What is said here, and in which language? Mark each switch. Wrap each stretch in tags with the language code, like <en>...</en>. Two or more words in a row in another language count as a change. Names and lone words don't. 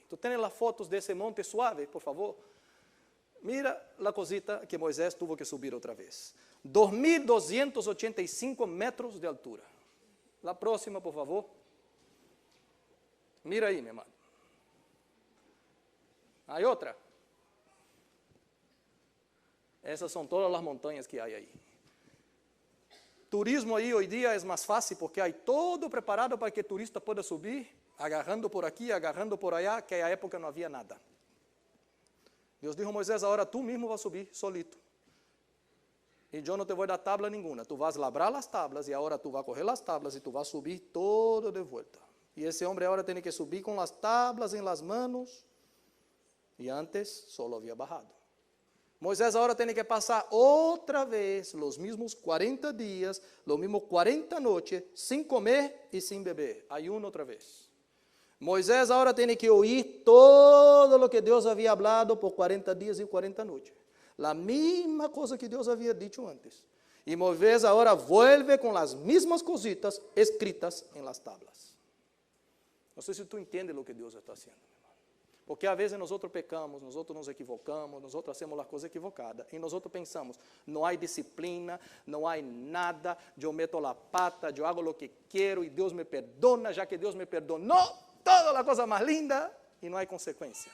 <es>¿Tú tienes las fotos de ese monte suave, por favor? Mira la cosita que Moisés tuvo que subir otra vez. 2.285 metros de altura. La próxima, por favor. Mira ahí, mi hermano. Hay otra.</es> <pt>Essas são todas as montanhas que há aí. Turismo aí hoje dia é mais fácil porque há todo preparado para que o turista possa subir, agarrando por aqui, agarrando por allá, que na época não havia nada. Deus disse a Moisés, agora tu mesmo vai subir solito. E eu não te vou dar tabla nenhuma. Tu vas labrar as tablas e agora tu vas correr as tablas e tu vas subir todo de volta. E esse homem agora tem que subir com as tablas em</pt> <es>las manos.</es> <pt>E antes só havia bajado. Moisés agora tem que passar outra vez os mesmos 40 dias, os mesmos 40 noites, sem comer e sem beber. Ayuno outra vez. Moisés agora tem que ouvir todo o que Deus havia falado por 40 dias e 40 noites. A mesma coisa que Deus havia dito antes. E Moisés agora vuelve com as mesmas cositas escritas em</pt> <es>las tablas.</es> <pt>Não sei se tu entendes o que Deus está fazendo. Porque às vezes nós pecamos, nós nos equivocamos, nós hacemos as coisas equivocadas. E nós pensamos, não há disciplina, não há nada, eu meto a pata, eu hago o que quero e Deus me perdona, já que Deus me perdonou, toda a coisa mais linda e não há consequência.</pt>